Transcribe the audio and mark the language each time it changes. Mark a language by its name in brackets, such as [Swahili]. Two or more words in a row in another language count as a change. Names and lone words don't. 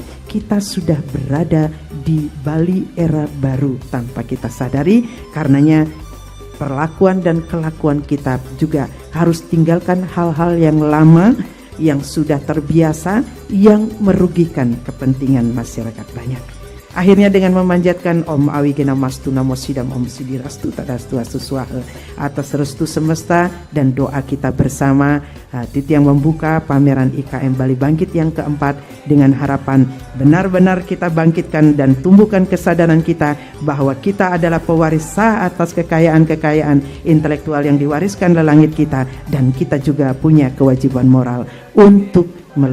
[Indonesian] Kita sudah berada di Bali era baru tanpa kita sadari. Karenanya perlakuan dan kelakuan kita juga harus tinggalkan hal-hal yang lama, yang sudah terbiasa, yang merugikan kepentingan masyarakat banyak. Akhirnya dengan memanjatkan [Sanskrit] Om Awigena Mastu Namo Sidam Om Sidirastu Tadastu Asuswahe [Indonesian] atas restu semesta dan doa kita bersama, Titiang membuka pameran IKM Bali Bangkit yang keempat dengan harapan benar-benar kita bangkitkan dan tumbuhkan kesadaran kita bahwa kita adalah pewaris sah atas kekayaan-kekayaan intelektual yang diwariskan oleh langit kita, dan kita juga punya kewajiban moral untuk melestarikannya.